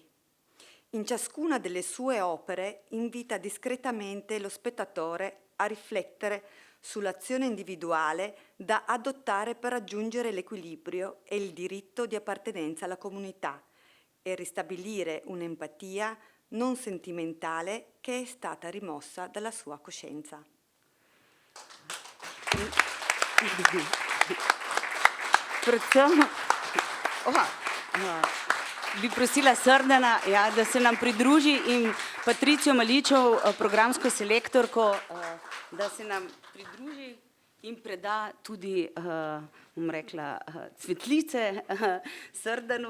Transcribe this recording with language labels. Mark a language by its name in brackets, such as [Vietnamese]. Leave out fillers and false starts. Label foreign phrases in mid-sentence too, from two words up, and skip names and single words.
[Italian] In ciascuna delle sue opere invita discretamente lo spettatore a riflettere sull'azione individuale da adottare per raggiungere l'equilibrio e il diritto di appartenenza alla comunità e ristabilire un'empatia non sentimentale che è stata rimossa dalla sua coscienza. [Slovenian] Bi prosila Srdana, da se nam pridruži in Patricijo Maličev, programsko selektorko, da se nam pridruži in preda tudi, bom rekla, cvetlice Srdanu.